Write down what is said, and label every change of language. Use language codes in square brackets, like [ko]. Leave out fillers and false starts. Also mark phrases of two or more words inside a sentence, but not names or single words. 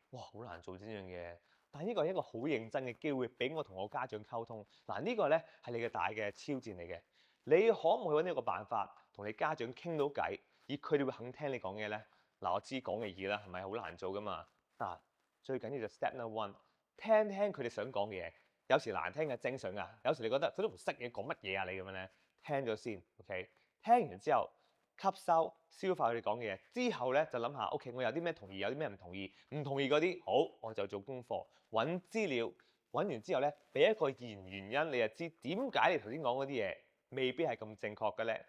[yue] 哇，好難做呢樣嘢。但係呢個係一個好認真嘅機會，俾我同我家長溝通。嗱，呢個咧係你嘅大嘅挑戰嚟嘅。你可唔可以揾一個辦法同你家長傾到偈，而佢哋會肯聽你講嘢咧？嗱，我知講嘅易啦，係咪好難做噶嘛？嗱，最緊要就 [en] step number one， [yue] 聽聽佢哋想講嘅嘢。有時難聽嘅正常噶，有時你覺得佢都唔識嘢講乜嘢啊？你咁樣咧，聽咗先 ，OK？聽完之後吸收消化佢哋講嘅嘢，之後咧就諗下，OK，我有啲咩同意，有啲咩唔同意，唔同意嗰啲好，我就做功課，揾資料，揾完之後咧，俾一個原因，你就知點解你頭先講嗰啲嘢未必係咁正確嘅咧。